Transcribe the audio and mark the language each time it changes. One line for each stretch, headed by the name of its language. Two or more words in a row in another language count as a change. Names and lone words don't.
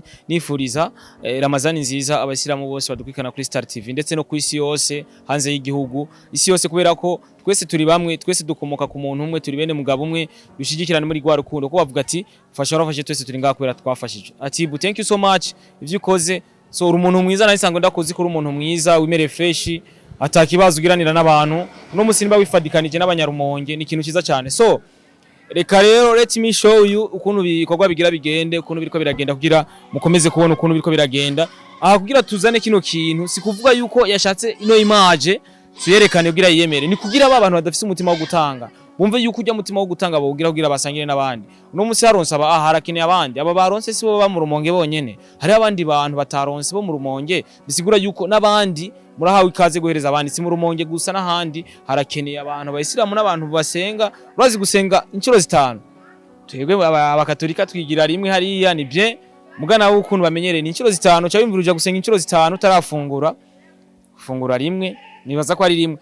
Rundi: Nifuriza Ramazani nziza abasiramu bose badukwikana kuri Star TV ndetse no ku isi yose hanze y'igihugu isi yose kubera ko twese turi bamwe twese dukomoka ku muntu umwe turi bene mugabo umwe dushigikirana muri gwa rukundo ko bavuga ati fasha rafashe twese turi ngakubera twafashije.
English: Ati thank you so much
Rundi: ivyo ukoze. So uri umuntu mwiza nayisango ndakoze ko uri umuntu mwiza wimere fresh atakibazo ugiranira n'abantu no musimba wifadikanije n'abanyarumonge ni ikintu ciza cyane. So reka rero
English: let me show you
Rundi: ukuntu bikorwa bigira bigende ukuntu biriko biragenda kugira mukomeze kubona ukuntu biriko biragenda kugira tuzane kino kintu si kuvuga yuko yashatse ino image tuyerekane kugira yiyemere ni kugira abantu badafise umutima wo gutanga bumve yuko ujya mutima wo gutanga kugira basangire n'abandi. Uno musi haronse harakeneye abandi aba baronse si bo ba mu Rumonge bonyene hari abandi bantu bataronse bo mu Rumonge bisigura yuko n'abandi murahawe ikaze guhereza abandi si mu Rumonge gusa n'ahandi harakeneye abantu bayisiramu n'abantu basenga urazi gusenga incuro zitanu twebwe abakatolika twigira rimwe hariya ni bien mugana ukuntu bamenyereye ni incuro zitanu cyo bimvira uja gusenga incuro zitanu utarafungura fungura rimwe nibaza ko ari rimwe.